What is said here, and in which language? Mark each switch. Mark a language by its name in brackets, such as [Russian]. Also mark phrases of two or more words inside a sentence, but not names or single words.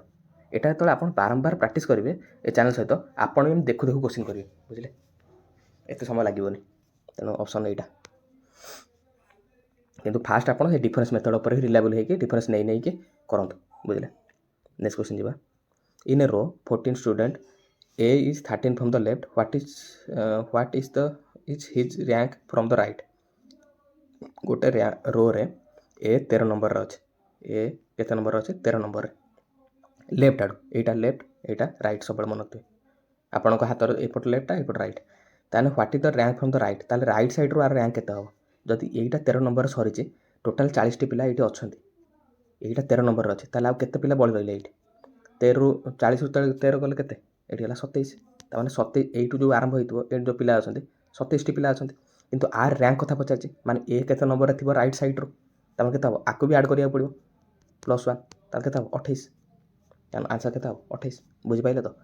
[Odia] এটা ଯେତେବେଳେ ଆପଣ ବାରମ୍ବାର ପ୍ରାକ୍ଟିସ୍ କରିବେ ଏ ଚ୍ୟାନେଲ୍ ସହିତ, ଆପଣ ଏମିତି ଦେଖୁ ଦେଖୁ କୋଶ୍ଚିନ୍ କରିବେ, ବୁଝିଲେ, ଏତେ ସମୟ ଲାଗିବନି, ତେଣୁ ଅପସନ୍ ଏଇଟା। କିନ୍ତୁ ଫାଷ୍ଟ ଆପଣ ସେ [English] difference method [Odia] ଉପରେ ରିଲାଏବଲ୍ ହେଇକି ଡିଫରେନ୍ସ ନେଇକି କରନ୍ତୁ, ବୁଝିଲେ। [English] next question ଯିବା, in a row 14 student, A is 13 from the left, what is his rank from the right। [Odia] ଗୋଟେ ରୋରେ A 13 ନମ୍ବରରେ ଅଛି, A କେତେ ନମ୍ବରରେ ଅଛି, 13 ନମ୍ବରରେ, ଲେଫ୍ଟ ଆଡ଼ୁ, ଏଇଟା ଲେଫ୍ଟ, ଏଇଟା ରାଇଟ୍, ସବୁବେଳେ ମନେ ରଖିବେ, ଆପଣଙ୍କ ହାତର ଏପଟ ଲେଫ୍ଟ ଏପଟ ରାଇଟ୍, ତାହେଲେ ହ୍ୱାଟ୍ [English] is the rank from the right, [Odia] ତାହେଲେ [English] right sideରୁ her rank [Odia] କେତେ ହେବ, ଯଦି ଏଇଟା 13 ନମ୍ବରରେ ସରିଛି, ଟୋଟାଲ୍ 40ଟି ପିଲା ଏଇଠି ଅଛନ୍ତି, ଏଇଟା 13 ନମ୍ବରରେ ଅଛି, ତାହେଲେ ଆଉ କେତେ ପିଲା ବଳି ରହିଲେ ଏଇଠି, 13ରୁ 40ରୁ 13 ଗଲେ କେତେ, ଏଇଠି ହେଲା 27, ତାମାନେ 27, এইଠୁ ଯେଉଁ ଆରମ୍ଭ ହେଇଥିବ ଏଇଠି ଯେଉଁ ପିଲା ଅଛନ୍ତି 27ଟି ପିଲା ଅଛନ୍ତି, କିନ୍ତୁ [English] her rank [Odia] କଥା ପଚାରିଛି, ମାନେ ଏ କେତେ ନମ୍ବରରେ ଥିବ [English] right sideରୁ, [Odia] ତାମାନେ କେତେ ହେବ, ଆକୁ ବି ଆଡ଼୍ କରିବାକୁ ପଡ଼ିବ, +1, ତାହେଲେ କେତେ ହେବ 28, ତାହେଲେ ଆନ୍ସର୍ କେତେ ହେବ 28, ବୁଝିପାରିଲେ ତ।